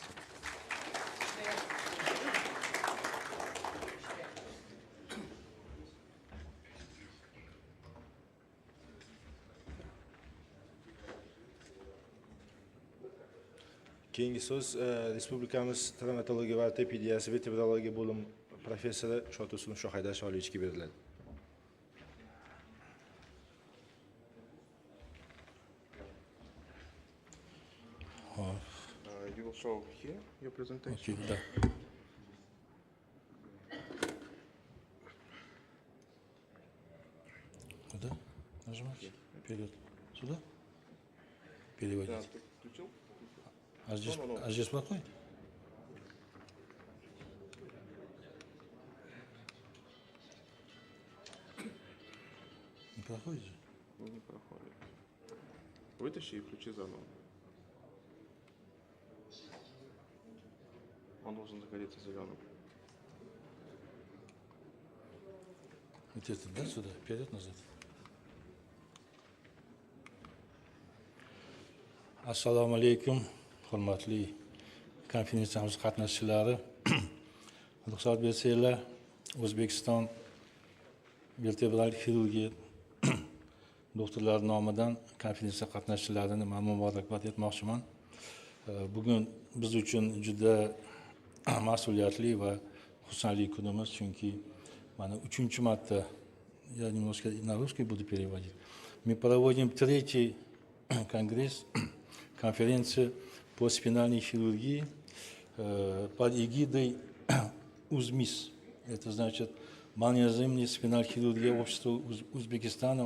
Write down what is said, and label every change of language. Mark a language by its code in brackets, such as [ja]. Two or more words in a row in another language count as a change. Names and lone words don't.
[uz] Keyingi so'z Respublikamiz travmatologiya va ortopediyasi vertebrologiya bo'lim professori Shotursunov Shohaydar Sholiyevichga beriladi. [en] You will show here your presentation. [ru] Да. Куда? Нажимать? Вперед. Сюда? Переводить. Ты включил? А здесь плохой? Не проходит же? Не проходит. Вытащи и включи заново. Он должен загореться зеленым. Вот это, да, сюда? Вперед-назад. [uz] Assalomu alaykum, hurmatli konferensiyamiz qatnashchilari. Ruxsat bersanglar, O'zbekiston vertebral xirurgiya doktorlari nomidan konferensiya qatnashchilarini men muborakbod etmoqchiman. Bugun biz uchun juda mas'uliyatli va xursandlik kunimiz, chunki mana 3-chi marta, [ru] я немножко на русский буду переводить. Мы проводим 3-й конгресс, конференцию по спинальной хирургии под эгидой УЗМИС. Это значит малоинвазивная спинальная хирургия общества Узбекистана.